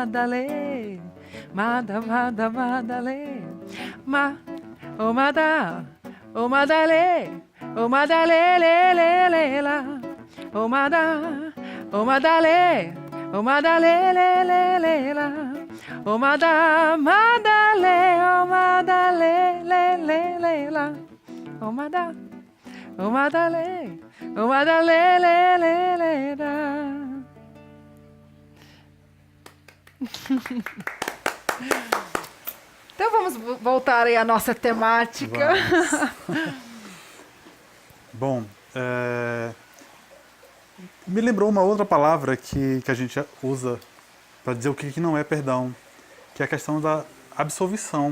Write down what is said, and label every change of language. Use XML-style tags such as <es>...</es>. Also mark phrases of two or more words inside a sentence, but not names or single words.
<pt>Madalena, oh Madalena, oh Madalena, oh Madalena, le, le, le, la, oh Madalena, oh Madalena, oh Madalena, le, le, le, la, oh Madalena, oh Madalena, le, le, le, la, oh Madalena, oh Madalena, oh Madalena, le, le, le, la. Então vamos voltar aí à nossa temática. Bom, me lembrou uma outra palavra que a gente usa para dizer o que não é perdão, que é a questão da absolvição.</pt>